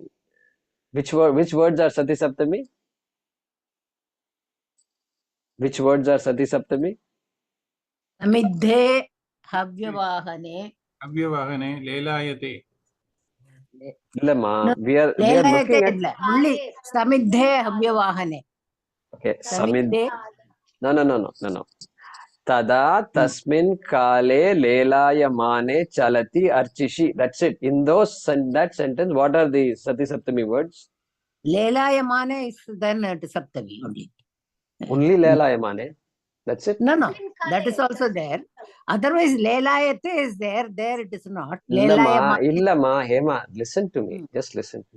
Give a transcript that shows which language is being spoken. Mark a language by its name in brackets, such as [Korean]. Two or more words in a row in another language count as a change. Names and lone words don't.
[English] Which words are [Sanskrit] सति सप्तमी? [English] Which words are [Sanskrit] सति सप्तमी? समिद्धे हव्यवाहने. हव्यवाहने लेलायते. [English] Illama, No, we are looking at. Only [Sanskrit] समिद्धे हव्यवाहने. [English] Okay, [Sanskrit] Samidhe. [English] No. [Sanskrit] तदा तस्मिन् काले लेलायमाने चलति अर्चिषि. [English] That's it. In that sentence, what are the [Sanskrit] सति सप्तमी [English] words? Lelayamane is then Saptami only. Only lelayamane. That's it. No, that is also there. Otherwise, Lelayate is there. There it is not. Illama, Hema. Listen to me. Just listen to me.